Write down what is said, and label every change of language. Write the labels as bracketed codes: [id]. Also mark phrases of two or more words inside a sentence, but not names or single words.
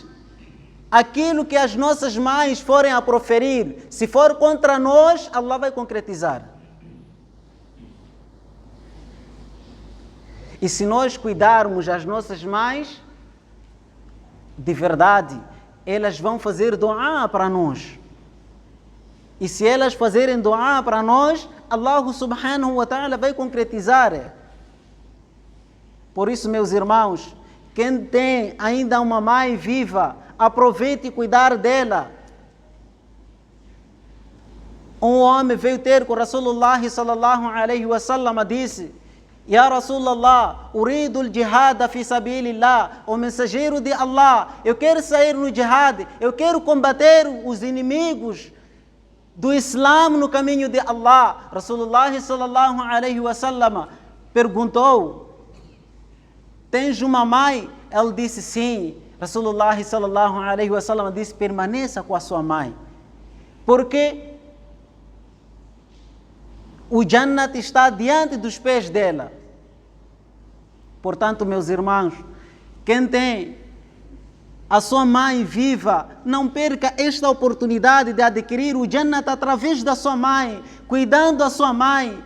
[pt] Aquilo que as nossas mães forem a proferir, se for contra nós, Allah vai concretizar. E se nós cuidarmos das nossas mães, de verdade, elas vão fazer doá para nós. E se elas fazerem doá para nós, Allah [ar] سبحانه وتعالى [pt] vai concretizar. Por isso, meus irmãos, quem tem ainda uma mãe viva, aproveite e cuidar dela. Um homem veio ter com [ar] رسول الله صلى الله عليه وسلم, [pt] disse, [ar] يا رسول الله، أريد الجهاد في سبيل الله, [pt] o mensageiro de Allah, eu quero sair no jihad, eu quero combater os inimigos do Islã no caminho de Allah. [ar] رسول الله صلى الله عليه وسلم [pt] perguntou, tens uma mãe? Ele disse sim. [ar] رسول الله صلى الله عليه وسلم [pt] disse, permaneça com a sua mãe, porque o Jannat está diante dos pés dela. Portanto, meus irmãos, quem tem a sua mãe viva, não perca esta oportunidade de adquirir o Jannat através da sua mãe, cuidando da sua mãe.